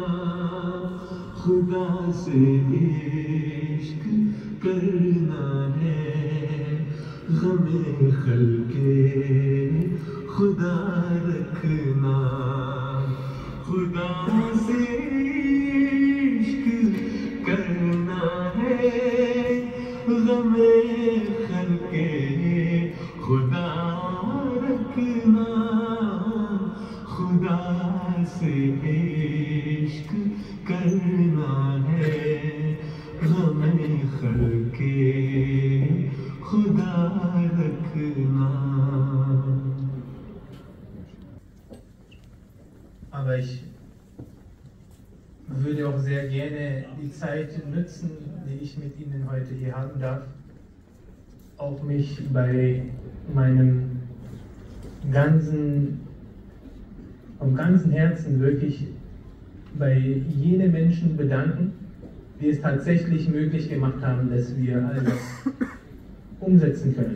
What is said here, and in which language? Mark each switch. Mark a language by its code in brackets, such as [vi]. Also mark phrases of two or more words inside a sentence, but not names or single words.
[ur] خدا سے عشق کرنا ہے غم خلق خدا رکھنا خدا سے عشق کرنا ہے غم خلق خدا رکھنا خدا سے عشق کرنا ہے غم خلق خدا رکھنا. [de] Aber ich würde auch sehr gerne die Zeit nutzen, die ich mit Ihnen heute hier haben darf, auch mich bei meinem vom ganzen Herzen wirklich bei jenen Menschen bedanken, die es tatsächlich möglich gemacht haben, dass wir all das umsetzen können.